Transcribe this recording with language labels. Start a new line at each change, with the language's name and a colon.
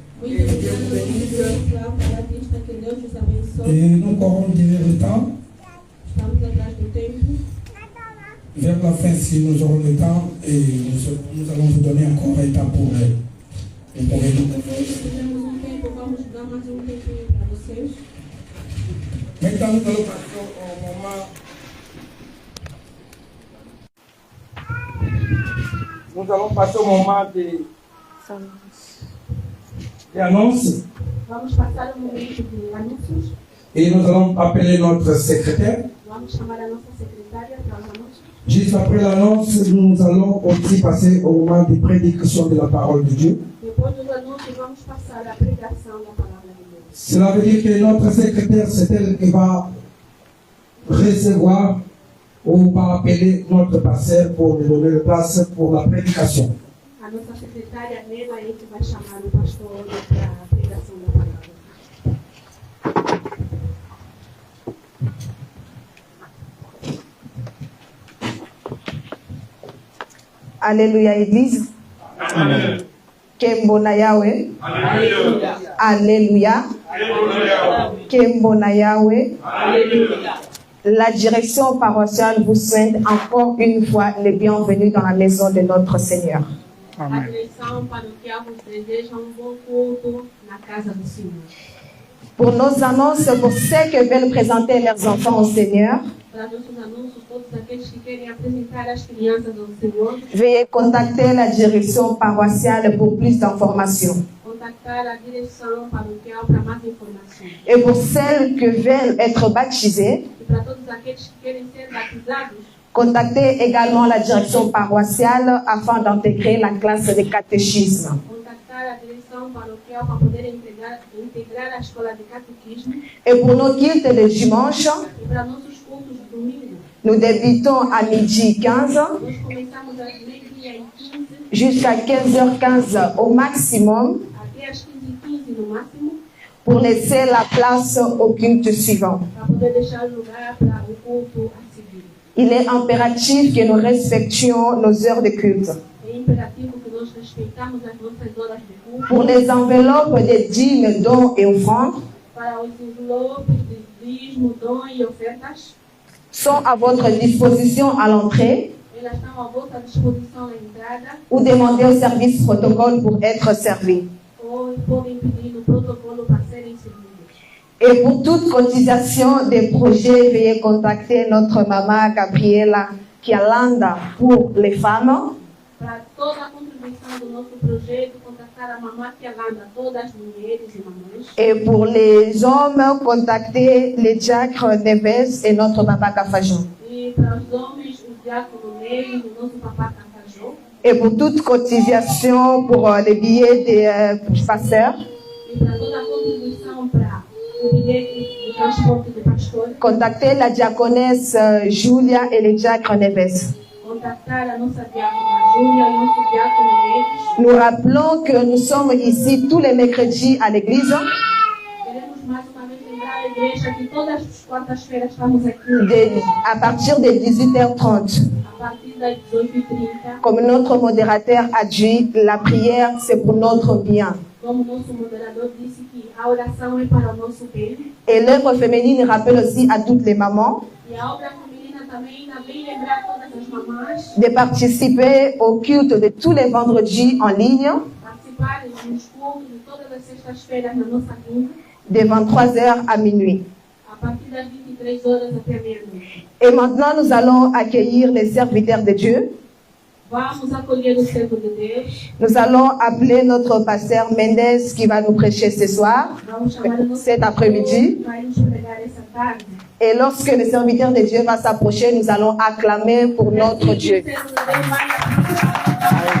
Portuguese: Muito obrigado, Batista, que Deus nos abençoe.
French: Et nous courons derrière le temps.
Portuguese: Estamos atrás do tempo.
French: Vers la fin, si nous aurons le temps, et nous allons vous donner encore un temps pour nous.
Portuguese: Se tivermos tempo, vamos dar mais tempinho para vocês.
French: Maintenant, nous allons passer au moment. Nous allons passer au moment des Annonces.
Portuguese: Vamos passar o momento de anúncios.
French: Et nous allons appeler notre secrétaire.
Portuguese: Vamos chamar a nossa secretária para os anúncios.
French: Juste après l'annonce, nous allons aussi passer au moment de prédication de la parole de Dieu.
Portuguese: Depois dos anúncios, vamos passar à pregação da palavra de Deus.
French: Cela veut dire que notre secrétaire, c'est elle qui va recevoir ou va appeler notre pasteur pour lui donner la place pour la prédication.
Portuguese: A nossa secretária Neva é que vai chamar o pastor para a pregação da palavra.
French: Alléluia, Église. Amen.
Kongo: Kembona Yahweh.
French: Alléluia. Alléluia. Alléluia.
Kongo: Kembona Yahweh.
French: Alléluia. La direction paroissiale vous souhaite encore une fois les bienvenus dans la maison de notre Seigneur.
Portuguese: A direção paroquial vos deseja bom culto na casa do Senhor.
French: Pour nos annonces, pour ceux qui veulent présenter leurs enfants au Seigneur,
Portuguese: Para nossos anúncios, todos aqueles que querem apresentar as crianças ao Senhor,
French: veuillez contacter la direction paroissiale pour plus d'informations.
Portuguese: contactar a direção paroquial para mais informações.
French: Et pour celles qui veulent être baptisées,
Portuguese: E para todos aqueles que querem ser batizados,
French: contactez également la direction paroissiale afin d'intégrer la classe de catéchisme.
Portuguese: contactar a direção paroquial para poder integrar a escola de catequismo.
French: Et pour nos cultes de dimanche,
Portuguese: E para nossos cultos de domingo,
French: nous débutons à midi 15
Portuguese: nós começamos às 12h15
French: jusqu'à 15h15 au maximum
Portuguese: até às 15h15 no máximo,
French: pour laisser la place au culte suivant.
Portuguese: para poder deixar lugar para o culto a seguir.
French: Il est impératif que nous respections nos heures de culte.
Portuguese: É imperativo que nós respeitamos as nossas horas de culto.
French: Pour les enveloppes de dîmes, dons et offrandes,
Portuguese: Para os envelopes de dízimo, dom e ofertas,
French: sont à votre disposition à l'entrée
Portuguese: elas estão à vossa disposição na entrada
French: ou demandez au service protocole pour être servis.
Portuguese: ou podem pedir no protocolo para serem servidos.
French: Et pour toute cotisation des projets, veuillez contacter notre maman Gabriela Kialanda pour les femmes.
Portuguese: Para toda a contribuição do nosso projeto, contactar a mamãe Kialanda, todas as mulheres e mamães.
French: Et pour les hommes, contactez les diacres Neves et notre maman Kafajon.
Portuguese: E para os homens, o diácono Ney, o nosso papá Cafajô.
French: Et pour toute cotisation pour les billets des pasteurs,
Portuguese: E para toda a contribuição para o bilhete de transporte de pastores,
French: contactez la diaconesse Julia et les diacres Neves.
Portuguese: contactar a nossa diácona Júlia e o nosso diácono Neves.
French: Nous rappelons que nous sommes ici tous les mercredis à l'église
Portuguese: Queremos mais uma vez lembrar a igreja que todas as quartas-feiras estamos aqui
French: à partir de 18h30.
Portuguese: a partir das 18h30.
French: Comme notre modérateur a dit, la prière c'est pour notre bien.
Portuguese: Como nosso moderador disse que a oração é para o nosso bem.
French: Et l'œuvre féminine rappelle aussi à toutes les mamans
Portuguese: E a obra feminina também ainda vem lembrar todas as mamães
French: de participer au culte de tous les vendredis en ligne
Portuguese: participarem nos cultos de todas as sextas-feiras na nossa linha,
French: de 23h à minuit.
Portuguese: a partir das 23h até meia-noite.
French: Et maintenant, nous allons accueillir les serviteurs de Dieu.
Portuguese: Vamos acolher o servo de Deus.
French: Nous allons appeler notre pasteur Mendes qui va nous prêcher ce soir,
Portuguese: Vamos chamar o nosso
French: cet après-midi.
Portuguese: pastor, vai nos pregar essa tarde.
French: Et lorsque le serviteur de Dieu va s'approcher, nous allons acclamer pour notre Dieu.
Portuguese: O servo de Deus vai